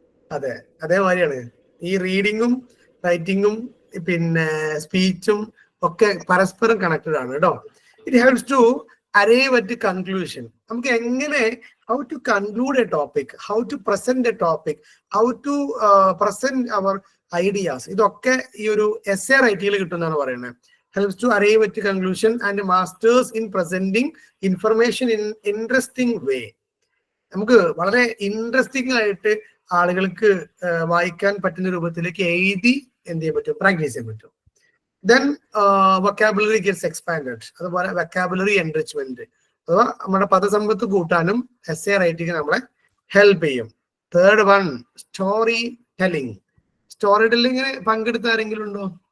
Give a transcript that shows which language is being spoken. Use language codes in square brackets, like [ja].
[ml] അതെ, അതേമാതിരിയാണ് ഈ റീഡിങ്ങും റൈറ്റിങ്ങും പിന്നെ സ്പീച്ചും ഒക്കെ പരസ്പരം കണക്റ്റഡ് ആണ് കേട്ടോ. [en] It helps to arrive at the conclusion. [ml] നമുക്ക് എങ്ങനെ [en] how to conclude a topic, how to present a topic, how to present our ideas. [ml] ഇതൊക്കെ ഈ ഒരു essay writing കിട്ടുന്നതാണ് പറയുന്നത്. [en] Helps to arrive at a conclusion and masters in presenting information in interesting way. [ml] നമുക്ക് വളരെ interesting ആയിട്ട് ആളുകൾക്ക് വായിക്കാൻ പറ്റുന്ന രൂപത്തിലേക്ക് എഴുതി എന്ത് ചെയ്യാൻ പറ്റും, പ്രാക്ടീസ് ചെയ്യാൻ പറ്റും. [en] Then vocabulary gets expanded. [ml] അതുപോലെ [en] vocabulary enrichment, [ml] അഥവാ നമ്മുടെ പദസമ്പത്ത് കൂട്ടാനും essay writing നമ്മളെ ഹെൽപ്പ് ചെയ്യും. [en] Third one, story telling. [ml] Story ടെല്ലിങ്ങിന് പങ്കെടുത്ത ആരെങ്കിലും ഉണ്ടോ?